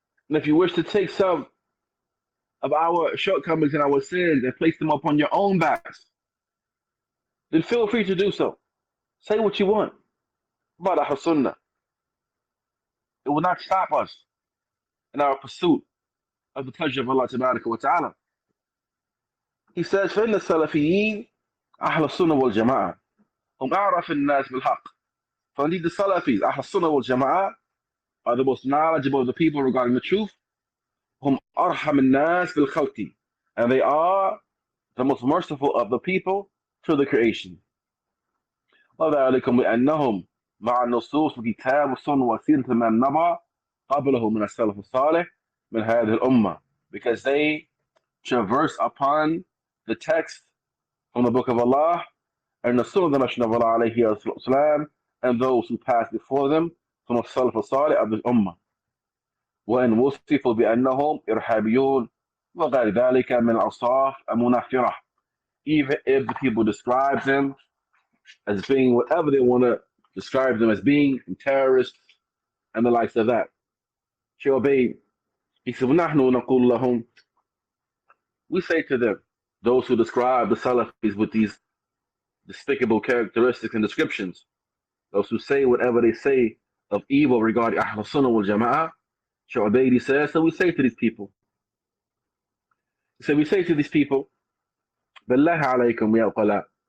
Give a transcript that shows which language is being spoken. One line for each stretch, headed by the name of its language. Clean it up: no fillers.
English: And if you wish to take some of our shortcomings and our sins and place them upon your own backs, then feel free to do so. Say what you want about Ahl Sunnah. It will not stop us in our pursuit of the pleasure of Allah Ta'ala. He says,
Arabic: فَإِنَّ السَّلَفِيِّينَ أَهْلَ السُّنَّةِ وَالْجَمَاعَةِ هُمْ أَعْرَفُ النَّاسِ بِالْحَقِّ.
English: For indeed the Salafis, Ahl Sunnah wal Jama'ah, are the most knowledgeable of the people regarding the truth.
Arabic: هُمْ أَرْحَمُ النَّاسِ بِالْخَلْقِ.
English: And they are the most merciful of the people to the creation.
Arabic: وَذَلِكُمْ بِأَنَّهُمْ مع النصوص في كتاب السنة وسيرة من نبع قبله من السلف الصالح من هذه الأمة,
English: because they traverse upon the text from the Book of Allah and the Sunnah of the Messenger of Allah alayhi wasallam, and those who passed before them from the Salaf al-Salih of the Ummah.
Arabic: وإن وصفوا بأنهم إرهابيون وغير ذلك من الأوصاف المنفرة.
English: Even if the people describe them as being whatever they want to describe them as being, terrorists and the likes of that. Shaykh Ubaid, he said,
Arabic: وَنَحْنُ نَقُولُ لَهُمْ.
English: We say to them, those who describe the Salafis with these despicable characteristics and descriptions, those who say whatever they say of evil regarding Ahl Sunnah wal Jama'ah, Shaykh Ubaid says, so we say to these people,
Arabic: بِاللَّهِ عَلَيْكُمْ يَا أُقَلَاء.